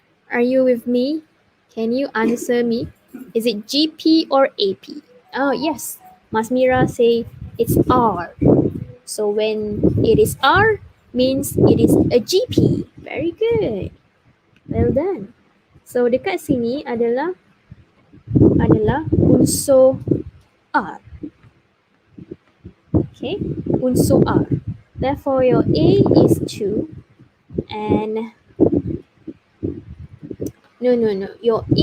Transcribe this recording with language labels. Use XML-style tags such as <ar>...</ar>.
<en>Are you with me? Can you answer me? Is it GP or AP? Oh, yes. Mas Mira say It's R. So when it is R, means it is a GP. Very good. Well done.</en> <ms>So dekat sini adalah unsur R. Okay, unsur R.</ms> <en>Therefore, your A is 2 and no.</en>